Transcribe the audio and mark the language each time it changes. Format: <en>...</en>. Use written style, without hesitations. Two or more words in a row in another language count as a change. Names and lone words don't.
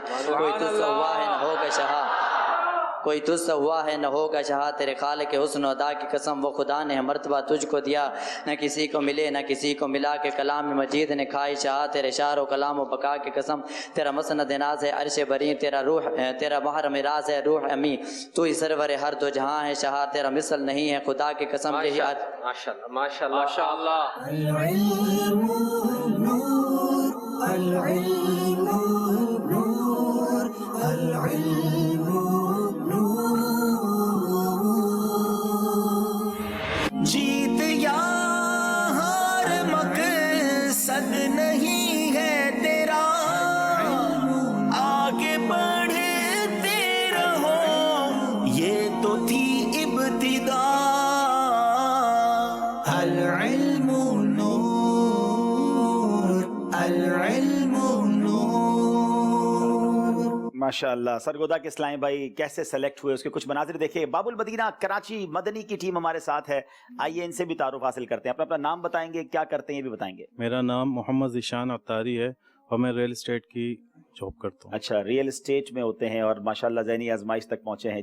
<ur>کوئی تجھ سے ہوا ہے نہ ہوگا شہا، کوئی تجھ سے ہوا ہے نہ ہوگا شہا، تیرے خالق کے حسن ادا کی قسم، وہ خدا نے مرتبہ تجھ کو دیا، نہ کسی کو ملے نہ کسی کو ملا کہ کلام مجید نے کھائی شاہ، تیرے شار و کلام و بقا کی قسم، تیرا مسند ناز ہے عرش بریں، تیرا روح تیرا محرم راز ہے روح امیں، تو ہی سرور ہر دو جہاں ہے شاہ، تیرا مثل نہیں ہے خدا کی قسم. ماشاءاللہ ماشاءاللہ ماشاءاللہ.</ur> <ar>العلم نور، العلم نور، العلم نور.</ar> <ur>جیت یا ہار مقصد نہیں ہے تیرا، آگے بڑھتے رہو، یہ تو تھی ابتدا.</ur> <ar>العلم نور، العلم نور.</ar> <ur>ماشاءاللہ. سرگودھا کے اسلامی بھائی کیسے سلیکٹ ہوئے، اس کے کچھ مناظر دیکھیے۔ باب المدینہ کراچی مدنی کی ٹیم ہمارے ساتھ ہے، آئیے ان سے بھی تعارف حاصل کرتے ہیں. اپنا اپنا نام بتائیں گے، کیا کرتے ہیں یہ بھی بتائیں گے. میرا نام محمد ذیشان عطاری ہے اور میں</ur> <en>real estate</en> <ur>کی جاب کرتا ہوں. اچھا,</ur> <en>real estate</en> <ur>میں ہوتے ہیں اور ماشاءاللہ ذہنی آزمائش تک پہنچے ہیں.</ur>